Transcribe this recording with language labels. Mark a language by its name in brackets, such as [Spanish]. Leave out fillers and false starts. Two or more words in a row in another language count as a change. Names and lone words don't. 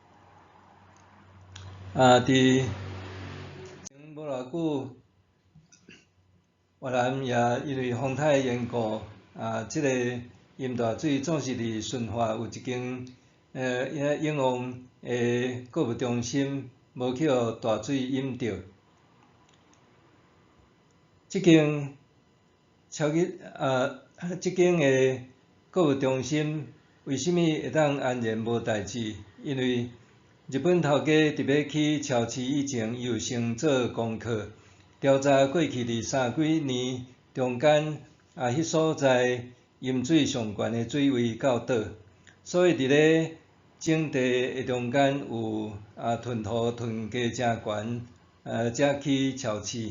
[Min Nan Chinese] 伫前无偌久，越南也因为风台缘故，即个淹大水总是伫顺化有一间永旺的购物中心，无去互大水淹着。即间的购物中心为虾米会当安然无代志？因为日本头家伫要去超市以前，伊有先做功课，调查过去伫30几年中间迄所在淹水上悬的水位到倒，所以伫咧整地的中间有吞土吞加真悬，才去超市。